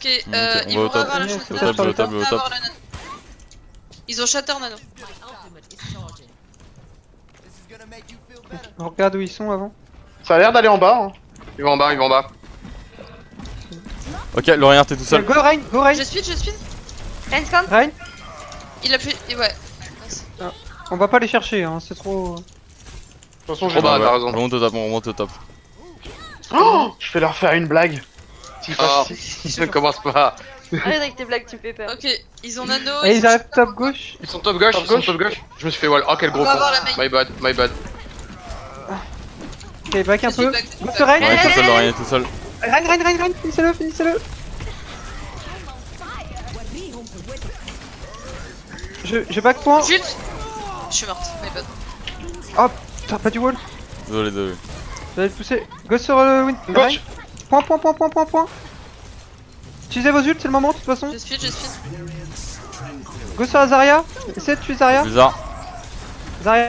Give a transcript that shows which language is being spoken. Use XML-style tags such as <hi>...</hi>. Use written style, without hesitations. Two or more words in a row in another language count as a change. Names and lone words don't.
<fr>on va ils au vont top. avoir la Au shot. top, au top, Ils vont au top. avoir la nano. Ils ont shatter Nano. On regarde où ils sont avant. Ça a l'air d'aller en bas. Hein. Ils vont en bas. Ok, Laurent, t'es tout seul. Go Rain. Je speed. Rain scan. Rain. Il a plus. Ouais. On va pas les chercher, hein. C'est trop. De toute façon, Trop bas, Ouais, t'as raison. On remonte au top. Oh, je vais leur faire une blague. Si Ah, facile. ne commence pas. Arrête avec tes blagues, tu me fais peur. Ok, ils ont Nano. Et ils ont arrivent shatter. top gauche. Ils sont top gauche. Je me suis fait wall. Oh, quel gros On va con. avoir la main.</fr> <en>My bad.</en> <fr>Ok, back un Je suis peu. back. Go sur Rain. Laurent est tout seul, Laurent est tout seul. Rain. Finissez-le. Je back point. Chute. Je suis morte.</fr> <en>My bad.</en> <fr>Oh, putain, pas du wall. Désolé. J'allais le pousser. Go sur le win. Gauche. Point. Utilisez vos ults, c'est le moment de toute façon. Je speed. Go sur la Zarya. Essayez de tuer Zarya. Blizzard. Zarya.</fr>